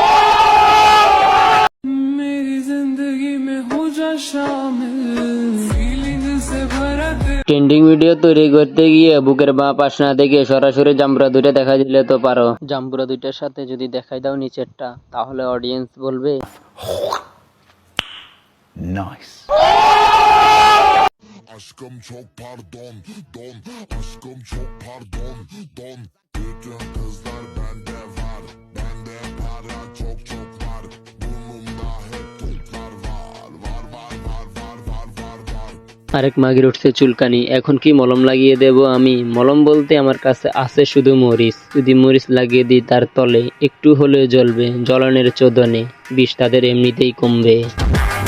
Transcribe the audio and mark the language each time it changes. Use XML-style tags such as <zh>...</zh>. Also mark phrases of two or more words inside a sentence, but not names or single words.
<bn>ট্রেন্ডিং ভিডিও তৈরি করতে গিয়ে বুকের বাঁ পাশ না দেখে সরাসরি জাম্বুরা দুইটা দেখা দিলে তো পারো। জাম্বুরা দুইটার সাথে যদি দেখাই দাও নিচেরটা, তাহলে অডিয়েন্স বলবে নাইস।</bn> <tr>Aşkım çok pardon, don. Aşkım çok pardon, don. Bütün kızlar bende var. Bende para çok çok var. Burnumda hep toplar var. Var var var var var var var.</tr> <bn>আরেক মাগির উঠছে চুলকানি, এখন কি মলম লাগিয়ে দেব আমি? মলম বলতে আমার কাছে আছে শুধু মরিচ, যদি মরিচ লাগিয়ে দিই তার তলে একটু হলেও জ্বলবে, জ্বলনের চোদনে বিষ তাদের এমনিতেই কমবে।</bn>